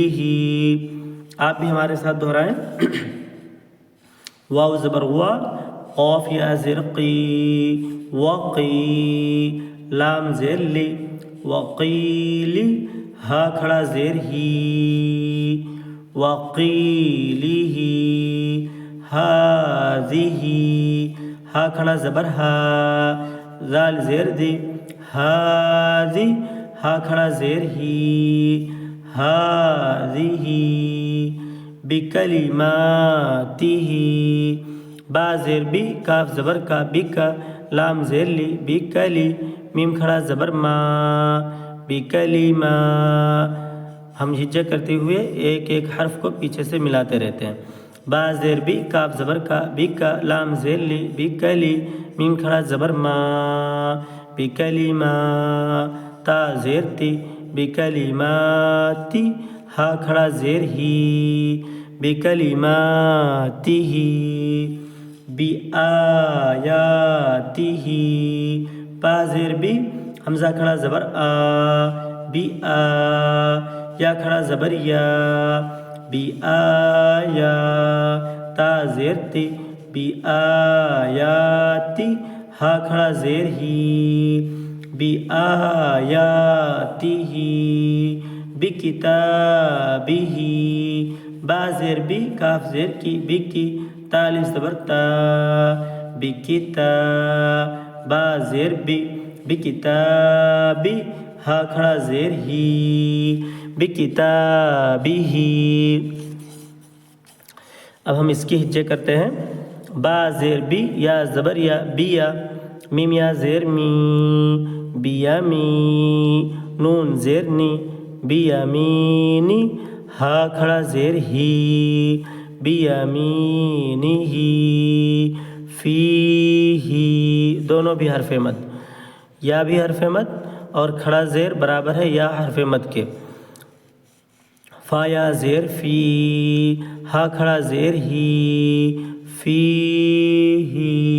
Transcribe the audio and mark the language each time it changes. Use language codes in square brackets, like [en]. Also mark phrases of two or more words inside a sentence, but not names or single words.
[ur] آپ بھی ہمارے ساتھ دہرائیں. واو زبر وا قاف یا زیر قی وقی لام زیر لی وقیلی ہا کھڑا زیر ہی وقیلی ہذہ ہا کھڑا زبر ہا ذال زیر دی ہاذی ہا کھڑا زیر ہی ہاذہ بکلماتہ با زیر بی کاف زبر کا بکا لام زیر لی بکلی میم کھڑا زبر ما بکلمہ. ہم ہجہ کرتے ہوئے ایک ایک حرف کو پیچھے سے ملاتے رہتے ہیں. با زیر بی کاف زبر کا بی کا لام زیر لی بی کلی میم کھڑا زبر ما بی کلیما تا زیر تی بی کلیماتی ہا کھڑا زیر ہی بی کلیماتی ہی بی آیاتی ہی پا زیر بی حمزہ کھڑا زبر آ بی آ یا کھڑا زبر یا بی آیا تا زیر تی بی آیاتی ہا کھڑا زیر ہی بی آیاتی ہی بی کتابی ہی با زیر بی کاف زیر کی بی کی تا الف زبر تا بی کتاب با زیر بی کتابی ہا کھڑا زیر ہی بی کتابی ہی. اب ہم اس کی ہجے کرتے ہیں. با زیر بی یا زبر یا بیا میم یا زیر می بیا می نون زیر نی بیا مینی ہا کھڑا زیر ہی بیا مینی ہی فی ہی دونوں بھی حرف مد یا بھی حرف مد اور کھڑا زیر برابر ہے یا حرف مد کے. فا یا زیر فی ہا کھڑا زیر ہی فی ہی.